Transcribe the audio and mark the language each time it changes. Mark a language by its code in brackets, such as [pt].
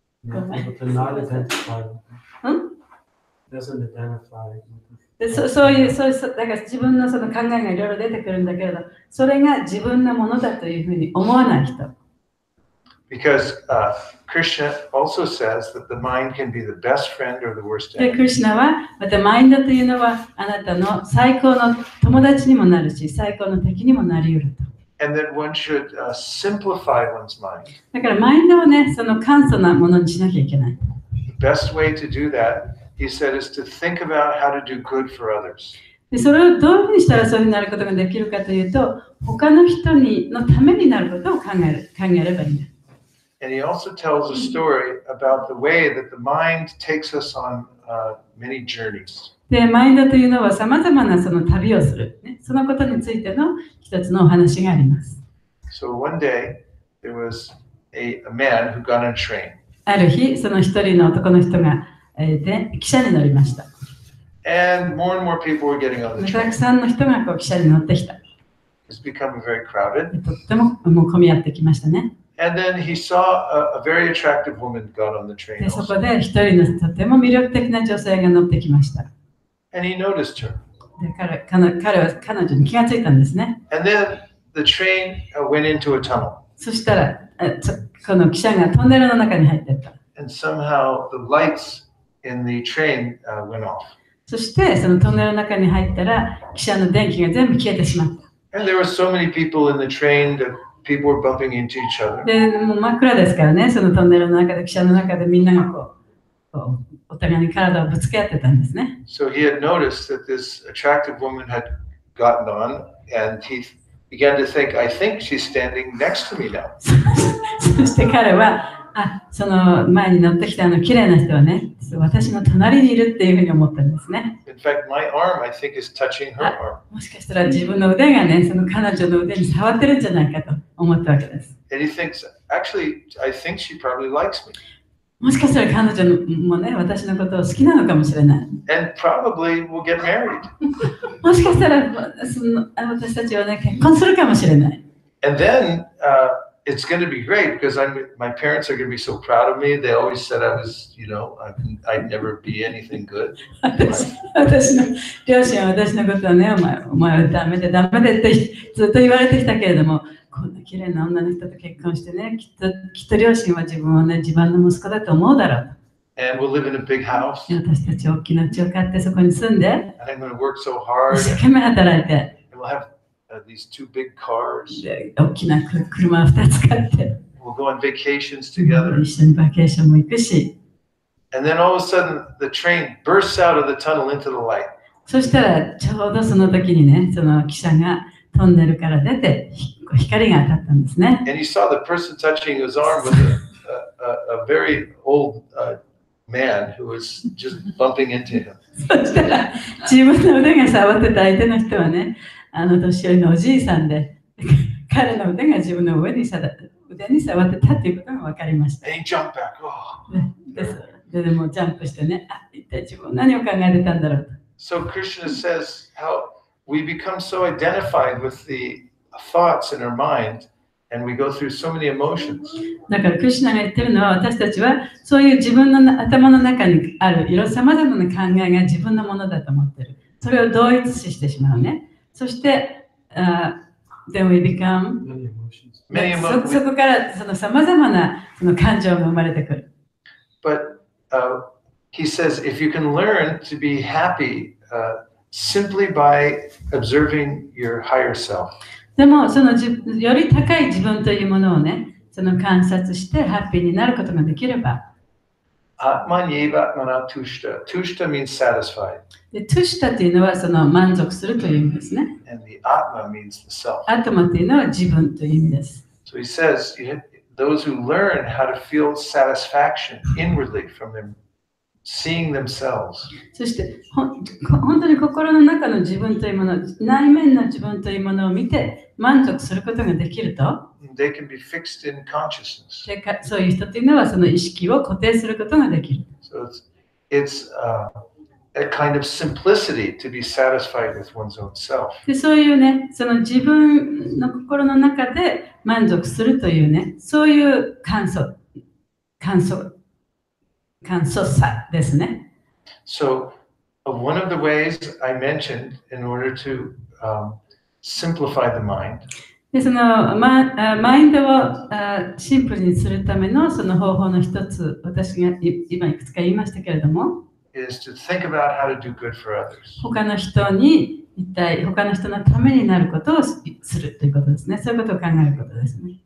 [en] Able to not identify with Hmm? it. Doesn't identify with it. [ja] でそういう、だから自分のその考えがいろいろ出てくるんだけれど、それが自分のものだというふうに思わない人。 [en] Because Krishna also says that the mind can be the best friend or the worst [ja] で、 [en] enemy. [ja] クリシュナは、またマインドというのはあなたの最高の友達にもなるし、最高の敵にもなり得ると。 [en] And then one should simplify one's mind. [ja] だからマインドをね、その簡素なものにしなきゃいけない。 [en] The best way to do that, he said, is to think about how to do good for others. [ja] で、それをどういうふうにしたらそういうふうになることができるかというと、他の人のためになることを考えればいいんだ。 [en] And he also tells a story about the way that the mind takes us on many journeys. [ja] で、マインドというのはさまざまなその旅をする、ね、そのことについての一つのお話があります。 [en] So one day, there was a man who got on a train. [ja] ある日、その一人の男の人が、汽車に乗りました。 [en] And more people were getting on the [ja] た [en] train. [ja] くさんの人がこう汽車に乗ってきた。 [en] It's become very crowded. [ja] とってももう混み合ってきましたね。 [en] And then he saw a very attractive woman got on the train [ja] で、そ [en] also. [ja] こで一人のとても魅力的な女性が乗ってきました。で、 [en] And he noticed her. [ja] 彼は彼女に気がついたんですね。 [en] And then the train went into a tunnel. [ja] そしたら、この汽車がトンネルの中に入っていった。 [en] And somehow the lights in the train went off. [ja] そしてそのトンネルの中に入ったら汽車の電気が全部消えてしまった。 [en] And there were so many people in the train that people were bumping into each other. [ja] で、もう真っ暗ですからね、そのトンネルの中で汽車の中でみんながこうお互いに体をぶつけ合ってたんですね。 [en] So he had noticed that this attractive woman had gotten on, and he began to think, I think she's standing next to me now. [ja] そして彼は、その前に乗ってきた綺麗な人はね、私の隣にいるっていうふうに思ったんですね。 [en] In fact, my arm, I think, is touching her arm. [ja] もしかしたら自分の腕がね、その彼女の腕に触ってるんじゃないかと思ったわけです。 [en] And he thinks, actually, I think she probably likes me. [ja] もしかしたら彼女もね、私のことを好きなのかもしれない。 [en] And probably we'll get married. [ja] もしかしたら私たちはね、結婚するかもしれない。 [en] And then it's going to be great because my parents are going to be so proud of me. They always said I was, I'd never be anything good. [ja] 私の両親は私のことをね、お前はダメでってずっと言われてきたけれども、こんな綺麗な女の人と結婚してね、きっと両親は自分をね、自分の息子だと思うだろう。 [en] And we'll live in a big house. [ja] 私たち大きな家を買ってそこに住んで、 [en] And I'm going to work so hard. [ja] 一生懸命働いて、 [en] And we'll have these two big cars. [ja] で大きな車を2つ買って、 [en] We'll go on vacations together. [ja] 一緒にバケーションも行くし、 [en] And then all of a sudden, the train bursts out of the tunnel into the light. [ja] そしたらちょうどその時にね、その汽車がトンネルから出て光が当たったんですね。 [en] And he saw the person touching his arm was a very old man who was just bumping into him. [ja] そしたら自分の腕が触ってた相手の人はね、年寄りのおじいさんで、彼の腕が自分の腕に触ってたということが分かりました。 [en] And he jumped back. Oh. [ja] でもうジャンプしてね、一体自分何を考えてたんだろうと。 [en] So Krishna says how we become so identified with the thoughts in our mind, and we go through so many emotions. [ja] だからクリシュナが言ってるのは、私たちはそういう自分の頭の中にあるさまざまな考えが自分のものだと思ってる。それを同一視してしまうね。そして、 [en] then we become Many emotions. [ja] そこからそのさまざまなその感情が生まれてくる。 [en] But he says if you can learn to be happy simply by observing your higher self. [ja] でもそのより高い自分というものをね、その観察してハッピーになることができれば。 [sa] Atmanyevatmana tushta. [en] Tushta means satisfied. [ja] で、トゥシタというのはその満足するという意味ですね。 [en] And the atma means the self. [ja] アトマというのは自分という意味です。 [en] So he says those who learn how to feel satisfaction inwardly from them seeing themselves. [ja] そして本当に心の中の自分というもの、内面の自分というものを見て満足することができると、 [en] They can be fixed in consciousness. [ja] でそういう人というのはその意識を固定することができる。 [en] So it's a kind of simplicity to be satisfied with one's own self. [ja] でそういうね、その自分の心の中で満足するというね、そういう感想簡素さですね。 [en] So, one of the ways I mentioned in order to simplify the mind [ja] で、そのマインドをシンプルにするためのその方法の一つ、私が今いくつか言いましたけれども、 [en] is to think about how to do good for others. [ja] 他の人に一体他の人のためになることをするということですね。そういうことを考えることですね。